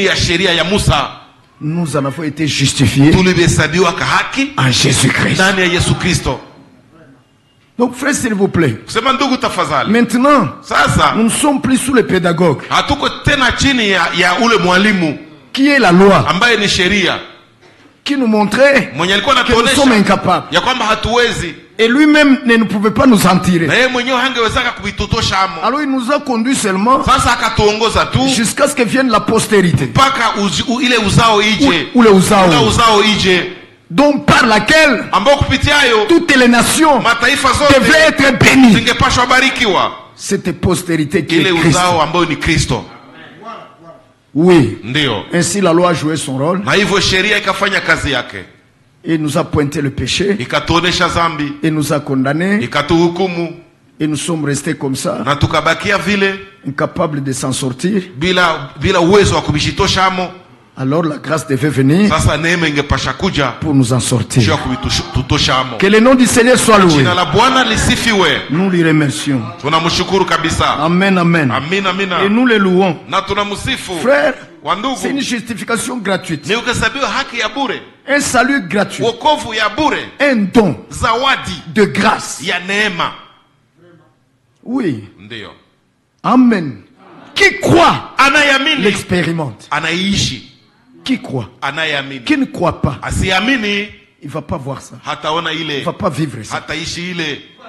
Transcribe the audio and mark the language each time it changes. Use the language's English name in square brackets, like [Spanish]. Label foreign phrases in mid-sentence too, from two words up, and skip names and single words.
[French] Nous en avons été justifiés en Jésus-Christ. Donc frère, s'il vous plaît, maintenant nous ne sommes plus sous les pédagogues. qui est la loi, [Swahili] ambaye ni sheria, [French] qui nous montrait que nous sommes incapables. [Swahili] Ya kwamba hatuwezi. [French] Et lui-même ne pouvait pas nous en tirer. [Swahili] Na yeye mwenyewe hangewezaka kubitotosha amo. [French] Alors il nous a conduit seulement [Swahili] sasa akatuongoza tu [French] jusqu'à ce que vienne la postérité. [Swahili] Mpaka ile uzao ije. Ule uzao. Ule uzao ije. [French] Donc par laquelle [Swahili] ambao kupitiayo [French] toutes les nations [Swahili] mataifa zote [French] devaient être bénies. [Swahili] Zingepashwa barikiwa. [French] Cette postérité qui est Christ. [Swahili] Ile uzao ambao ni Kristo. [French] Oui. [Swahili] Ndio. [French] Ainsi la loi a joué son rôle. [Swahili] Na hivyo sheria ikafanya kazi yake. [French] Et nous a pointé le péché. [Swahili] Ikatuonesha dhambi. [French] Et nous a condamné. [Swahili] Ikatuhukumu. [French] Et nous sommes restés comme ça. [Swahili] Na tukabakia vile. [French] Incapables de s'en sortir. [Swahili] Bila uwezo wa kubishitosha amo. [French] Alors la grâce devait venir [Swahili] sasa neema ingepasha kuja [French] pour nous en sortir. [Swahili] Jua kubitutosha amo. [French] Que le nom du Seigneur soit loué. [Swahili] Jina la Bwana lisifiwe. [French] Nous lui remercions. [Swahili] Tunamshukuru kabisa. [French] Amen, amen. [Swahili] Amina, amina. [French] Et nous le louons. [Swahili] Na tunamsifu. [French] Frère, c'est une justification gratuite. [Swahili] Ni ukasabiwa haki ya bure. [French] Un salut gratuit. [Swahili] Wokovu ya bure. [French] Un don. [Swahili] Zawadi [French] de grâce. [Swahili] Ya neema. [French] Oui. [Swahili] Ndio. [French] Amen. Qui croit [Swahili] anayamini [French] l'expérimente. [Swahili] Anaishi. [French] Qui croit? [Swahili] Anayamini. [French] Qui ne croit pas? [Swahili] Asiamini. [French] Il va pas voir ça. [Swahili] Hataona ile. [French] Il va pas vivre ça. [Swahili] Hataishi ile.